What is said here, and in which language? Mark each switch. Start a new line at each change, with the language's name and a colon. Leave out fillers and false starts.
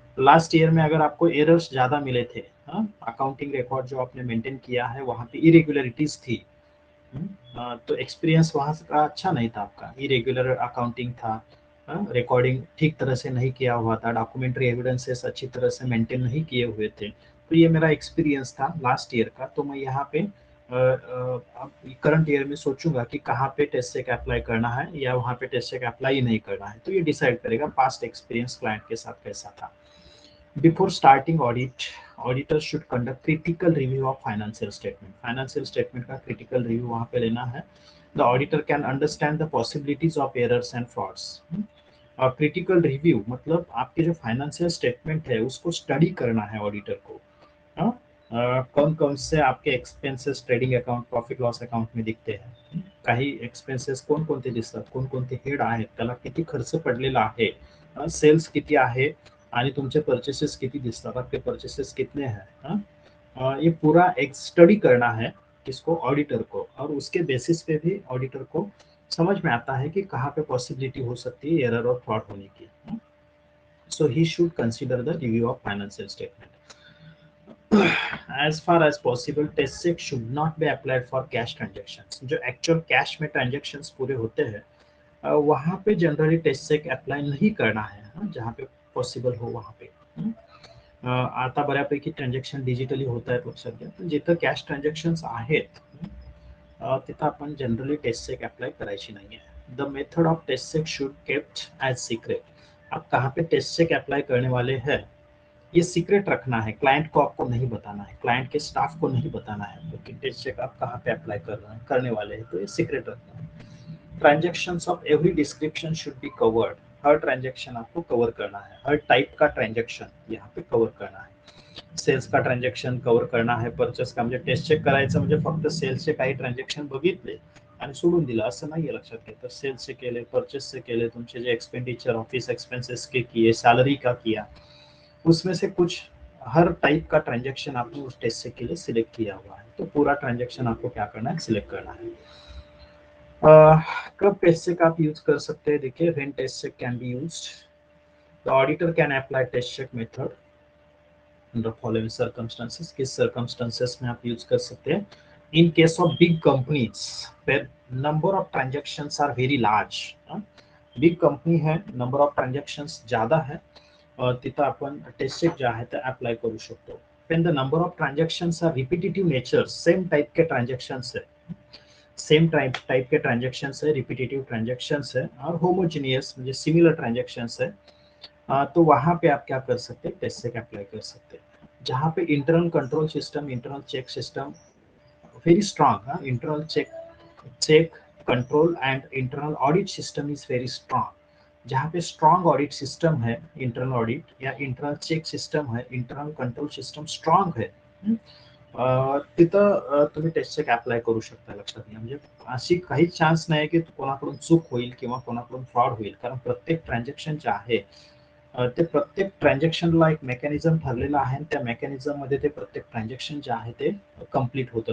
Hindi: Last year में अगर आपको एरर्स ज़्यादा मिले थे, अकाउंटिंग रिकॉर्ड जो आपने मेंटेन किया है वहाँ पे इरेगुलरिटीज थी, तो एक्सपीरियंस वहाँ का अच्छा नहीं था, आपका इरेगुलर अकाउंटिंग था, रिकॉर्डिंग ठीक तरह से नहीं किया हुआ था, डॉक्यूमेंट्री एविडेंसेस अच्छी तरह से मेंटेन नहीं किए हुए थे. तो ये मेरा एक्सपीरियंस था लास्ट ईयर का, तो मैं यहाँ पे करंट ईयर में सोचूंगा कि कहाँ पे टेस्ट चेक अप्लाई करना है या वहाँ पे टेस्ट चेक अप्लाई नहीं करना है. तो ये डिसाइड करेगा पास्ट एक्सपीरियंस क्लाइंट के साथ कैसा था.
English: Before starting audit, auditor should conduct critical review of financial statement.
Hindi: Financial statement का critical review वहाँ पे लेना है.
English: The auditor can understand the possibilities of errors and frauds.
Hindi: और क्रिटिकल रिव्यू मतलब आपके जो फाइनेंशियल स्टेटमेंट है उसको स्टडी करना है ऑडिटर को. कौन कौन से आपके expenses trading account, profit loss account में दिखते हैं,
Marathi: काही एक्सपेन्सेस कोणकोणते दिसतात, कोणकोणते हेड आहेत, त्याला किती खर्च पडलेला आहे, सेल्स किती आहे, आणि तुमचे परचेसेस किती दिसतात,
Hindi: आपके परचेसेस कितने हैं, ये पूरा एक स्टडी करना है किसको, ऑडिटर को. और उसके बेसिस पे भी ऑडिटर को समझ में आता है कि कहाँ पे पॉसिबिलिटी हो सकती है एरर और फ्रॉड होने की.
English: So he should consider the review of financial statement. as far as possible test check should not be applied for cash transactions.
Hindi: जो एक्चुअल कैश में ट्रांजेक्शन्स पूरे होते हैं वहाँ पे जनरली टेस्ट चेक अप्लाई नहीं करना है, जहाँ पे पॉसिबल हो वहाँ पे.
Marathi: आता बऱ्यापैकी ट्रान्झॅक्शन डिजिटली होत आहेत लक्षात घ्या, पण जिथं कॅश ट्रान्झॅक्शन्स आहेत तिथं आपण जनरली टेस्ट चेक अप्लाई करायची नाही है.
English: The method of test check should kept as secret.
Hindi: आप कहाँ पे टेस्ट चेक अप्लाई करने वाले हैं ये सीक्रेट रखना है, क्लाइंट को आपको नहीं बताना है, क्लाइंट के स्टाफ को नहीं बताना है तो कि टेस्ट चेक आप कहाँ पे अप्लाई कर रहे हैं, करने वाले हैं, तो ये सीक्रेट रखना है.
English: Transactions of every description should be covered.
Hindi: हर transaction आपको कवर करना है, हर टाइप का ट्रांजेक्शन यहाँ पे कवर करना है.
Marathi: सेल्स का ट्रान्झॅक्शन कव्हर करणार आहे, परचेस का म्हणजे टेस्ट चेक करायचं म्हणजे फक्त सेल्सचे काही ट्रान्झॅक्शन बघितले आणि सोडून दिलं असं नाहीये लक्षात घ्या. तर सेल्सचे केले, परचेसचे केले, तुमचे जे एक्सपेंडिचर
Hindi: ऑफिस एक्सपेंसेस के किए, सैलरी का किया, उसमें से कुछ हर टाइप का ट्रांजैक्शन आपने उस टेस्ट से के लिए सिलेक्ट किया हुआ है, तो पूरा ट्रांजैक्शन आपको क्या करना है, सिलेक्ट करना है. कब टेस्ट चेक आप यूज कर सकते हैं,
English: देखिए when test check can be used, the auditor can apply test check method under following circumstances.
Hindi: किस circumstances में आप यूज कर सकते हैं,
English: in case of big companies where number of transactions are very large.
Hindi: Big company है, number of transactions ज्यादा है,
Marathi: तिथं आपण टेस्ट चेक जे आहे ते अप्लाय करू शकतो.
English: when the number of transactions are repetitive nature,
Hindi: same type के ट्रांजेक्शन्स है, सेम टाइप के ट्रांजेक्शन्स है, रिपीटेटिव ट्रांजेक्शन्स है और होमोजेनियस म्हणजे सिमिलर ट्रांजेक्शन्स है, तो वहां पे आप क्या कर सकते हैं, टेस्ट सेक अप्लाई कर सकते हैं।
English: जहाँ पे internal control system, internal check system very strong, internal check control and internal audit system is very strong.
Hindi: जहाँ पे स्ट्रांग ऑडिट सिस्टम है, इंटरनल ऑडिट या इंटरनल चेक सिस्टम है, इंटरनल कंट्रोल सिस्टम स्ट्रांग है,
Marathi: तिथं तुम्ही टेस्ट चेक अप्लाय करू शकता। लक्षात घ्या, म्हणजे अशी काही चान्स नाही की कोणाकडून चूक होईल किंवा कोणाकडून फ्रॉड होईल, कारण प्रत्येक ट्रान्झॅक्शन जे आहे ते प्रत्येक ट्रान्झॅक्शनला एक मेकॅनिझम ठरलेला आहे आणि त्या मेकॅनिझम मध्ये ते प्रत्येक ट्रान्झॅक्शन जे आहे ते कम्प्लीट होतं।